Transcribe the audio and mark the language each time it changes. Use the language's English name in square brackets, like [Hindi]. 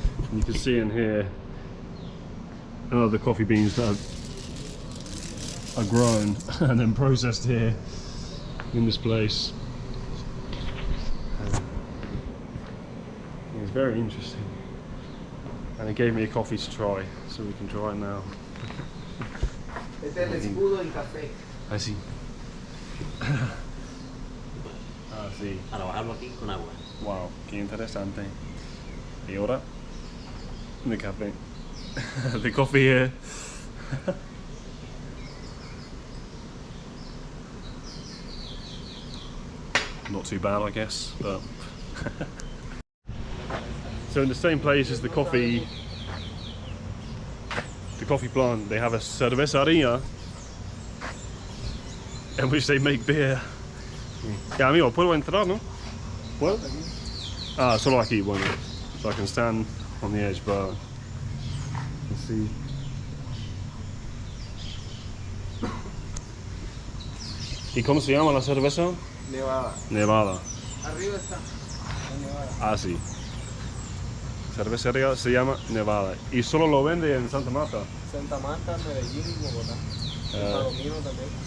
[English] And you can see in here the coffee beans that are grown and then processed here in this place. It's very interesting, and he gave me a coffee to try, so we can try it now. [Spanish] Este es el escudo del café. Así. Ah, sí. Para bajarlo aquí con agua. Wow, qué interesante. Y ahora, [English] the café. The coffee here. Not too bad, I guess, but. So in the same place as the coffee plant, they have a cervecería in which they make beer. [Spanish] Yeah, amigo, ¿puedo entrar, no? ¿Puedo? Ah, solo aquí, bueno. [English] So I can stand on the edge, but let's see. [Spanish] ¿Y cómo se llama la cerveza? Nevada. Nevada. Arriba está. La Nevada. Ah, sí. Cervecería se llama Nevada. ¿Y solo lo vende en Santa Marta? Santa Marta, Medellín y Bogotá. Palomino también.